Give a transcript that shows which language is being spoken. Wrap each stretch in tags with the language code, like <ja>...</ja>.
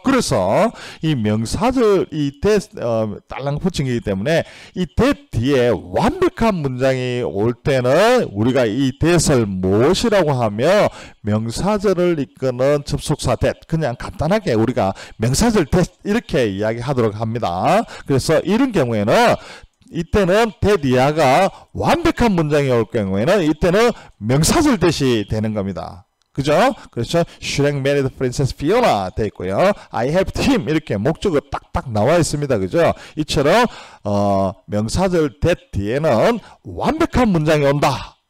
<ko>그래서 이 명사절 that 딸랑 붙인 거기 때문에 이 that 뒤에 완벽한 문장이 올 때는 우리가 이 that을 무엇이라고 하며 명사절을 이끄는 접속사 that, 그냥 간단하게 우리가 명사절 that 이렇게 이야기하도록 합니다. 그래서 이런 경우에는 이때는 that 이하가 완벽한 문장이 올 경우에는 이때는 명사절 that이 되는 겁니다. 그죠? 그렇죠?</ko> <en>Shrek married Princess Fiona</en> <ko>돼 있고요.</ko> <en>I helped him</en> <ko>이렇게 목적어 딱딱 나와 있습니다. 그죠? 이처럼 명사절 that 뒤에는 완벽한 문장이 온다.</ko>